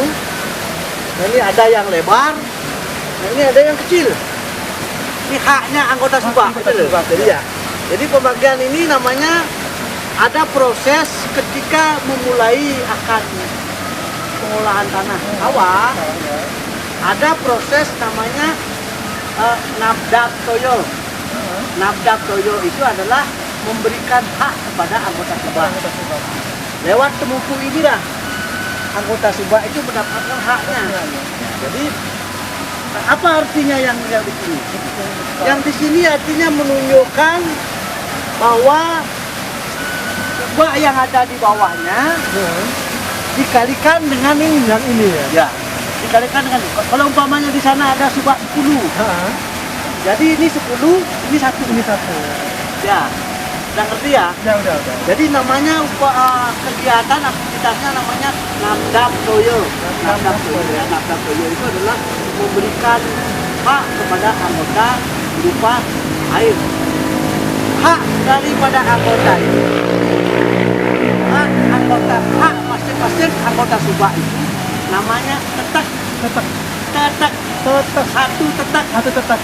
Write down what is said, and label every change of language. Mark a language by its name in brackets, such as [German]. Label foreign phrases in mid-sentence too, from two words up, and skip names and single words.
[Indonesian] Nah ini ada yang lebar, nah ini ada yang kecil. Ini haknya anggota subak. Jadi ya. Jadi pembagian ini namanya ada proses ketika memulai akan pengolahan tanah sawah. Ada proses namanya nabdak toyo. Nabdak toyo itu adalah memberikan hak kepada anggota subak. Lewat temuku inilah anggota subak itu mendapatkan haknya. Jadi apa artinya yang di sini? Yang di sini artinya menunjukkan bahwa subak yang ada di bawahnya dikalikan dengan ini. Yang ini ya. Ya, dikalikan dengan ini. Kalau umpamanya di sana ada subak 10. Jadi ini 10, ini satu. Ini satu. Ya. Udah ngerti ya? Ya udah. Jadi namanya kegiatan aktivitasnya namanya nabdak toyo. Nabdak toyo itu adalah memberikan hak kepada anggota berupa air. Hak daripada anggota itu, hak masing-masing anggota subak itu namanya tetak. Satu tetak.